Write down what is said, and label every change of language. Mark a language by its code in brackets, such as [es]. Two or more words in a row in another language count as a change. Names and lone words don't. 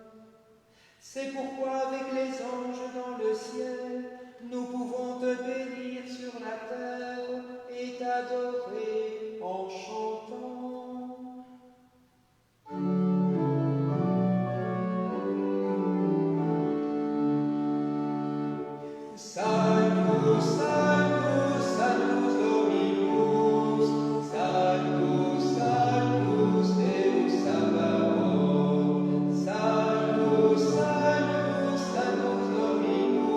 [fr] C'est pourquoi avec les anges dans le ciel, nous pouvons te bénir sur la terre et t'adorer en chantant. [la] Sanctus, Sanctus, Sanctus Dominus, Sanctus, Sanctus Deus Sabaoth, Sanctus, Sanctus, Sanctus Dominus.